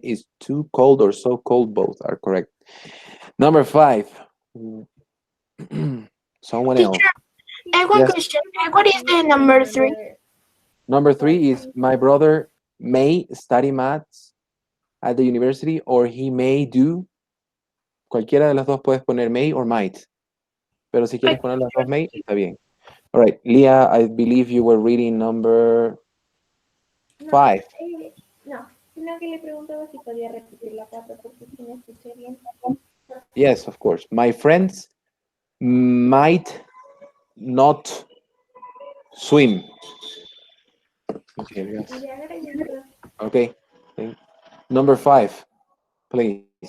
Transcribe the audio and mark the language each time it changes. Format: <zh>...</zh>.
<en>Is too cold or so cold. Both are correct. Number 5. Someone else. Teacher, I have one Yes. question. What is the number 3? Number 3 is my brother may study maths at the university or he may do.</en> <es>Cualquiera de las dos puedes poner</es> <en>may or might.</en> <es>Pero si quieres poner las dos may, está bien.</es> <en>All right, Leah, I believe you were reading number 5.</en> <es>No, sino que le preguntaba si podía repetir la 4 porque si no escuché bien.</es> <en>Yes, of course. My friends might not swim. Okay, yes. Okay. Number 5, please.</en>